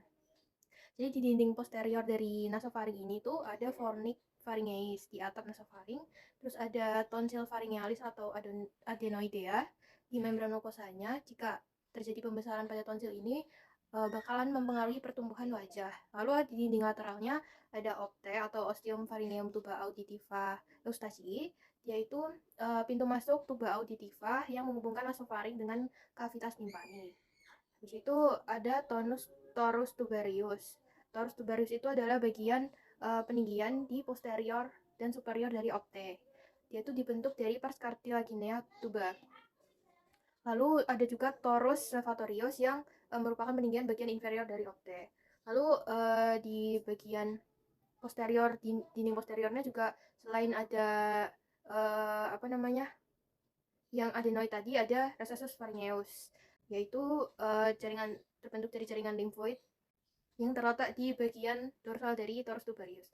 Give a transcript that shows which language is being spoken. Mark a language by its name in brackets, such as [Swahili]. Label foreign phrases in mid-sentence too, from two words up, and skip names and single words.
[Indonesian] Jadi di dinding posterior dari nasofaring ini tuh ada [Latin] fornix pharyngeis [Indonesian] di atap nasofaring, terus ada [Latin] tonsil pharyngealis [Indonesian] atau adenoidea di membran mukosanya. Jika terjadi pembesaran pada tonsil ini bakalan mempengaruhi pertumbuhan wajah. Lalu di dinding lateralnya ada opte atau [Latin] ostium pharyngeum tuba auditiva eustachii, [Indonesian] yaitu pintu masuk [Latin] tuba auditiva [Indonesian] yang menghubungkan nasofaring dengan kavitas timpani. Habis itu ada [Latin] torus tubarius. Torus tubarius [Indonesian] itu adalah bagian peninggian di posterior dan superior dari opte. Dia itu dibentuk dari [Latin] pars cartilaginea tuba. [Indonesian] Lalu ada juga [Latin] torus levatorius [Indonesian] yang merupakan peninggian bagian inferior dari opte. Lalu di bagian posterior, dinding posteriornya juga selain ada yang adenoid tadi, ada [Latin] recessus pharyngeus, [Indonesian] yaitu jaringan terbentuk dari jaringan limfoid yang terletak di bagian dorsal dari [Latin] torus tubarius.